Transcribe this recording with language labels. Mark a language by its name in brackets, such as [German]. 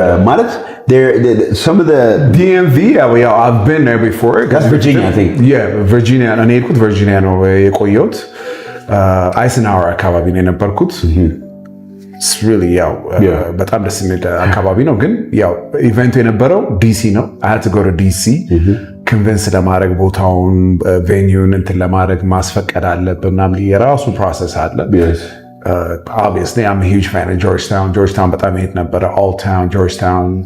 [Amharic] ማለት [English] some of the DMV, I've been there before. That's Virginia, I think. Yeah, Virginia. [Amharic] እኔ የሄድኩት ቨርጂኒያ ነው የቆየሁት። አይሰንሃወር አካባቢ ነው የነበርኩት። [English] It's really [Amharic] በጣም ደስ የሚል አካባቢ ነው። ግን ኢቨንቱ የነበረው ዲሲ ነው። [English] I had to go to DC. [Amharic] ኮንቪንስ ለማድረግ ቦታውን ቬኒዩን እንትን ለማድረግ ማስፈቀድ አለብን ምናምን የራሱ ፕሮሰስ አለ። [English] Obviously, I'm a huge fan of Georgetown. Georgetown, but I mean, but Old Town, Georgetown.